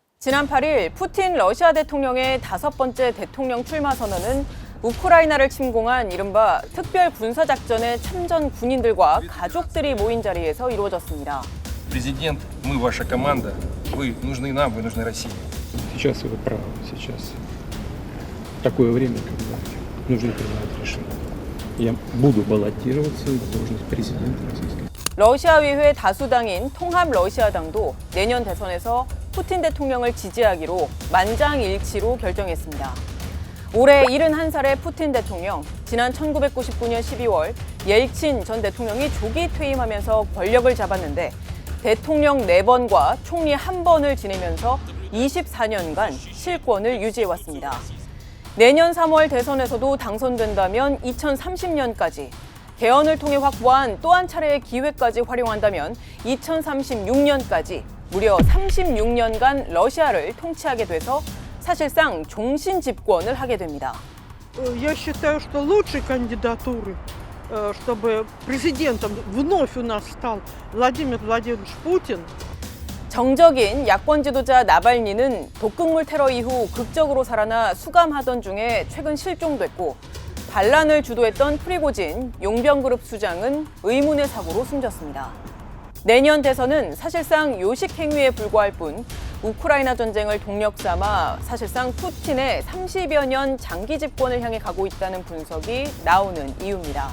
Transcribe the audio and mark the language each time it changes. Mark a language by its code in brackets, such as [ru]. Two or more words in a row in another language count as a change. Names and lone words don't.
[ko] 지난 8일 푸틴 러시아 대통령의 5번째 대통령 출마 선언은 우크라이나를 침공한 이른바 특별 군사작전의 참전 군인들과 가족들이 모인 자리에서 이루어졌습니다. [ru] Президент, мы ваша команда. Вы нужны нам, вы нужны России. Сейчас вы правы, сейчас такое время, когда нужно принимать решение. Я буду баллотироваться на должность президента Российской. [ko] 러시아의회 다수당인 통합러시아당도 내년 대선에서 푸틴 대통령을 지지하기로 만장일치로 결정했습니다. 올해 71살의 푸틴 대통령, 지난 1999년 12월 옐친 전 대통령이 조기 퇴임하면서 권력을 잡았는데 대통령 4번과 총리 1번을 지내면서 24년간 실권을 유지해왔습니다. 내년 3월 대선에서도 당선된다면 2030년까지, 개헌을 통해 확보한 또 한 차례의 기회까지 활용한다면 2036년까지 무려 36년간 러시아를 통치하게 돼서 사실상 종신 집권을 하게 됩니다. [ru] Я считаю, что лучшей кандидатурой, чтобы президентом вновь у нас стал Владимир Владимирович Путин. [ko] 정적인 야권 지도자 나발니는 독극물 테러 이후 극적으로 살아나 수감하던 중에 최근 실종됐고, 반란을 주도했던 프리고진 용병그룹 수장은 의문의 사고로 숨졌습니다. 내년 대선은 사실상 요식 행위에 불과할 뿐 우크라이나 전쟁을 동력 삼아 사실상 푸틴의 30여 년 장기 집권을 향해 가고 있다는 분석이 나오는 이유입니다.